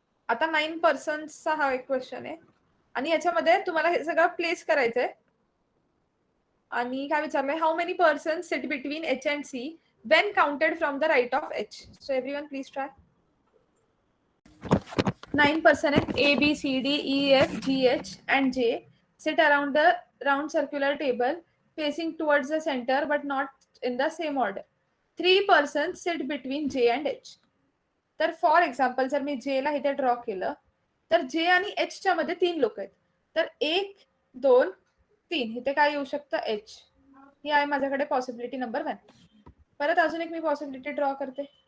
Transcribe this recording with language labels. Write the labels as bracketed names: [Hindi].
[Marathi] आता 9 पर्सनचा हा एक क्वेश्चन आहे आणि याच्यामध्ये तुम्हाला हे सगळं प्लेस करायचंय. आणि काय विचारलंय? [English] How many person sit between H and C when counted from the right of H. So everyone please try. [Marathi] 9 person आहेत. [English] A B C D E F G H and J sit around the round circular table facing towards the centre but not in the same order. 3 person sit between J and H. [Marathi] तर for example जर मी जे ला इथे draw केलं तर जे आणि एच च्या मध्ये 3 लोक आहेत. तर 1 2 3 इथे काय येऊ शकतं? एच. ही आहे माझ्याकडे पॉसिबिलिटी नंबर 1. परत अजून एक मी पॉसिबिलिटी ड्रॉ करते.